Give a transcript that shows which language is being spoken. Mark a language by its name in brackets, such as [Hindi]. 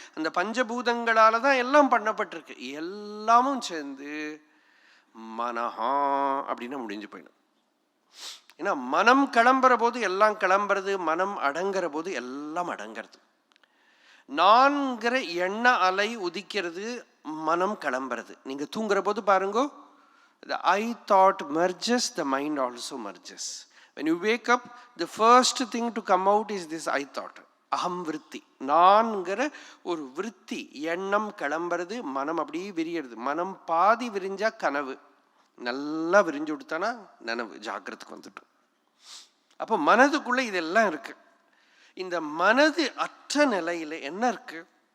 [Tamil] அந்த பஞ்சபூதங்களால தான் எல்லாம் பண்ணப்பட்டிருக்கு. எல்லாமும் சேர்ந்து மனஹா அப்படின்னு முடிஞ்சு போயிடும். ஏன்னா மனம் கிளம்புற போது எல்லாம் கிளம்புறது, மனம் அடங்குற போது எல்லாம் அடங்கிறது. நான்கிற எண்ண அலை உதிக்கிறது, மனம் கிளம்புறது. நீங்க தூங்குற போது பாருங்கோ, [English] the I thought merges, the mind also merges. When you wake up, the first thing to come out is this I thought, aham vritti. [Tamil] நான்கிற ஒரு விருத்தி, எண்ணம் கிளம்புறது, மனம் அப்படியே விரியிறது. மனம் பாதி விரிஞ்சா கனவு, நல்லா விரிஞ்சு கொடுத்தானா நனவு, ஜாக்கிரத்துக்கு வந்துட்டு. அப்போ மனதுக்குள்ள இதெல்லாம் இருக்கு. இந்த மனது அற்ற நிலையில என்ன இருக்கு?